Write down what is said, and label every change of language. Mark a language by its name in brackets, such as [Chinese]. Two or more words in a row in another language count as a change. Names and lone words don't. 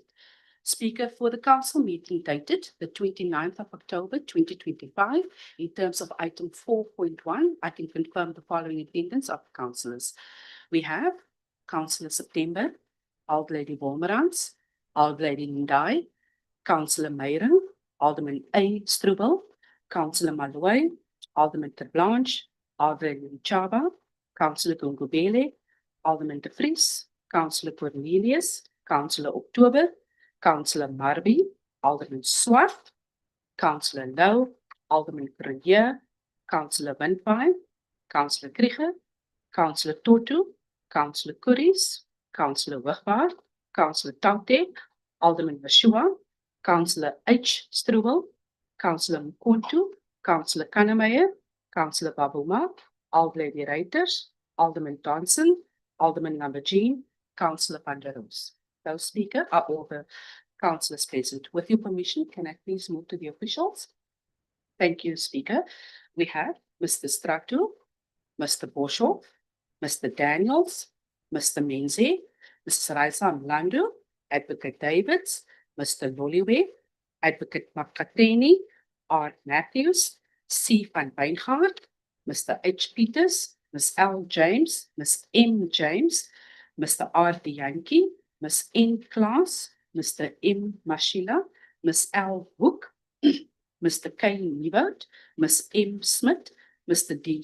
[English] Speaker, for the council meeting dated the 29th of October 2025, in terms of item 4.1, I can confirm the following attendance of councillors. We have Councillor September, Old Lady Wolmerans, Old Lady Ndai, Councillor Meyring, Alderman A. Strubel, Councillor Malloy, Alderman Ter Blanche, Alderman Chaba, Councillor Gungubele, Alderman De Vries, Councillor Cornelius, Councillor October, Councillor Marby, Alderman Swart, Councillor Louw, Alderman Cronje, Councillor Windfine, Councillor Krieger, Councillor Totu, Councillor Curries, Councillor Wigwaard, Councillor Taute, Alderman Mashua, Councillor H. Strubel, Councillor Mkontu, Councillor Kannemeyer, Councillor Babuma, Old Lady Reiters, Alderman Johnson, Alderman Lambergine, Councillor Van der Roos. Those speakers are all the councillors present. With your permission, can I please move to the officials? Thank you, Speaker. We have Mr. Stratu, Mr. Boshoff, Mr. Daniels, Mr. Menzie, Mrs. Raisa Mlandu, Advocate Davids, Mr. Loliwe, Advocate Makateni, R. Matthews, C. Van Wyngaard, Mr. H. Peters, Ms. L. James, Ms. M. James, Mr. R. De Yankee, Ms. N. Klaas, Mr. M. Mashila, Ms. L. Hoek, Mr. K. Nieuwoud, Ms. M. Smith, Mr. D.